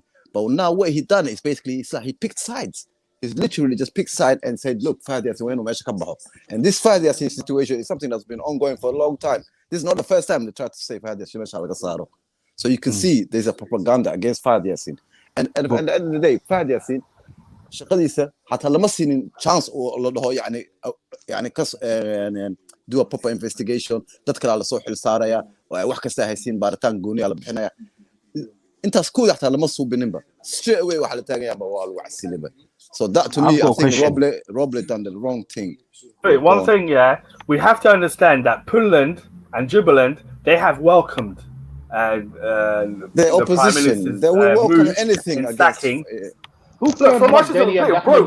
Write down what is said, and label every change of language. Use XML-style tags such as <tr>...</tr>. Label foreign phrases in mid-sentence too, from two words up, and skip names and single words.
<en>But now what he done is basically it's like he picked sides. He's literally just picked side and said, look, and this Fahd Yassin situation is something that's been ongoing for a long time. This is not the first time they tried to say Fahd Yassin. So you can see there's a propaganda against Fahd Yassin. And at the end of the day,</en> <so>Fahd Yassin, shaqadiisa حتى lama siinin chance oo la dhaho yani kas yani</so> <en>do a proper investigation</en> <so>dad kale la soo xil saaraya wax kasta haysiin baaritaan gooni la bixinaya intaas ku yaxta lama suubininba</so> <en>straight away</en> <so>waxa la taagayaa waa lagu casilaba.</so> <en>So that to me I think Roble done the wrong thing. Wait, one thing, yeah, we have to understand that Puntland and Jubaland, they have welcomed the opposition. They will welcome anything against. Who cares about Delhi and Ahmed Madhoubi?</en>